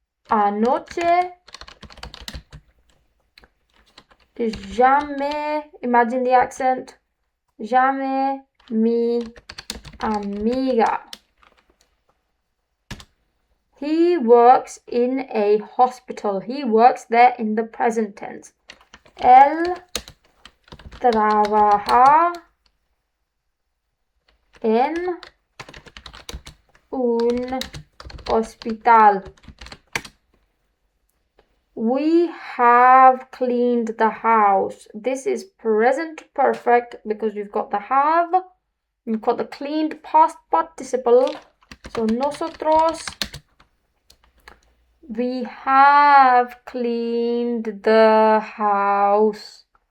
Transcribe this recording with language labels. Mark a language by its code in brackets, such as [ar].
[es] Anoche llamé, [en] imagine the accent, [es] llamé mi amiga. [en] He works in a hospital. He works there in the present tense. [es] Él trabaja en un hospital. [en] We have cleaned the house. This is present perfect because we've got the have, we've got the cleaned past participle. So nosotros, we have cleaned the house.